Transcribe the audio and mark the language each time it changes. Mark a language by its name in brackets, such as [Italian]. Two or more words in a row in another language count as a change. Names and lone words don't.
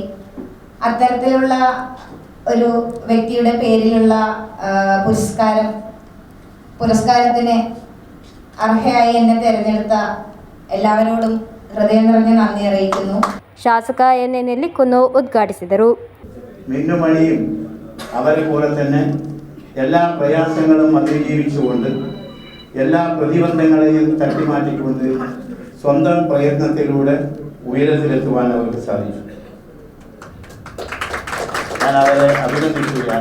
[Malayalam] അത്തരത്തിലുള്ള ഒരു വ്യക്തിയുടെ പേരിലുള്ള പുരസ്കാരത്തിന് അർഹയായി എന്നെ തിരഞ്ഞെടുത്ത എല്ലാവരോടും ഹൃദയം നിറഞ്ഞ നന്ദി അറിയിക്കുന്നു. [Kannada] ಶಾಸಕ ಎನ್.ಎ. ನೆಲ್ಲಿಕುನ್ನು ಉದ್ಘಾಟಿಸಿದರು. [Malayalam] മിന്നുമണിയും അവരെ പോലെ തന്നെ എല്ലാ പ്രയാസങ്ങളും അതിജീവിച്ചുകൊണ്ട് എല്ലാ പ്രതിബന്ധങ്ങളെയും തട്ടിമാറ്റിക്കൊണ്ട് സ്വന്തം പ്രയത്നത്തിലൂടെ ഉയരത്തിലെത്തുവാൻ അവർക്ക് സാധിച്ചു. ഞാൻ അവരെ അഭിനന്ദിക്കുകയാണ്.